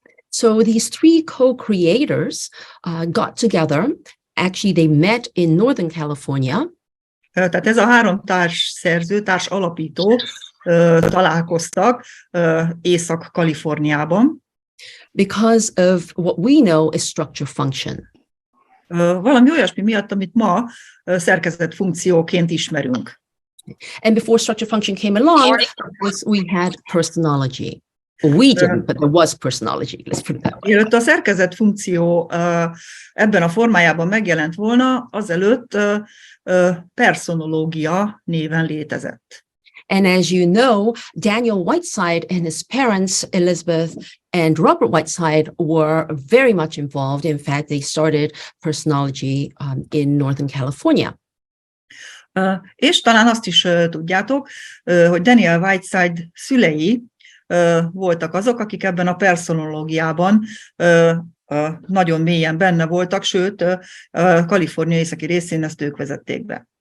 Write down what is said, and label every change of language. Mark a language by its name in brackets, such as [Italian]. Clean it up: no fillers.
[English] So these three co-creators got together. Actually, they met in Northern California. [Hungarian] Tehát ez a három társszerző, társalapító találkoztak Észak-Kaliforniában. [English] Because of what we know as structure function. [Hungarian] Valami olyasmi miatt, amit ma szerkezet funkcióként ismerünk. [English] And before structure function came along, we had personology. We didn't, but there was personology. Let's put it that way. [Hungarian] Mielőtt a szerkezet funkció ebben a formájában megjelent volna, azelőtt personológia néven létezett. [English] And as you know, Daniel Whiteside and his parents, Elizabeth and Robert Whiteside, were very much involved. In fact, they started personology in Northern California. [Hungarian] És talán azt is tudjátok, hogy Daniel Whiteside szülei voltak azok, akik ebben a personológiában nagyon mélyen benne voltak, sőt, Kalifornia északi részén ezt ők vezették be.